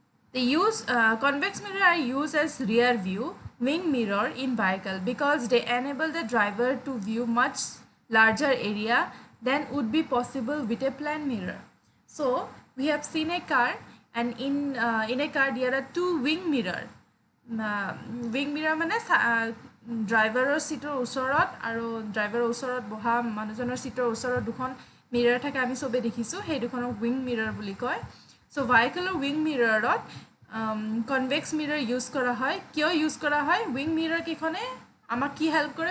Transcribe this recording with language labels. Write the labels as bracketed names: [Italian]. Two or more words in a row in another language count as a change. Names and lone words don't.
[English] Convex mirror are used as rear view wing mirror in vehicle because they enable the driver to view much larger area than would be possible with a plane mirror. So we have seen a car, and in a car there are two wing mirror. Wing mirror [Assamese] মানে ড্ৰাইভাৰৰ সিটৰ ওচৰত আৰু ড্ৰাইভাৰৰ ওচৰত বহা মানুহজনৰ সিটৰ ওচৰত দুখন মিৰৰ থাকে, আমি সবে দেখিছোঁ, সেই দুখনক [English] wing mirror [Assamese] বুলি কয়। সো ভাইকেলৰ [English] wing mirrorত convex mirror [Assamese] ইউজ কৰা হয়। কিয় ইউজ কৰা হয়? [English] wing mirror [Assamese] কেইখনে আমাক কি হেল্প কৰে?